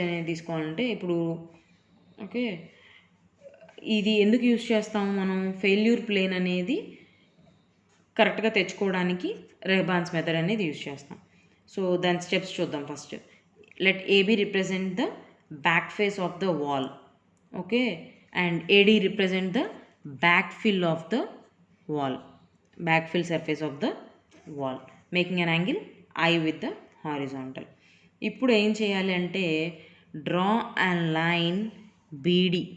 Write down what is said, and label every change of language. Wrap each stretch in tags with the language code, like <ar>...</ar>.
<te>తీసుకోవాలంటే ఇప్పుడు ఓకే, ఇది ఎందుకు యూజ్ చేస్తాము మనం, ఫెయిల్యూర్ ప్లేన్ అనేది కరెక్ట్గా తెచ్చుకోవడానికి రెహ్బాన్స్ మెథడ్ అనేది యూజ్ చేస్తాం. సో దాని స్టెప్స్ చూద్దాం.</te> <en>First let AB represent the back face of the wall. Okay, and AD represent the back fill of the wall, back fill surface of the wall, making an angle I with the horizontal.</en> <te>ఇప్పుడు ఏం చేయాలి అంటే</te> <en>draw a line BD.</en>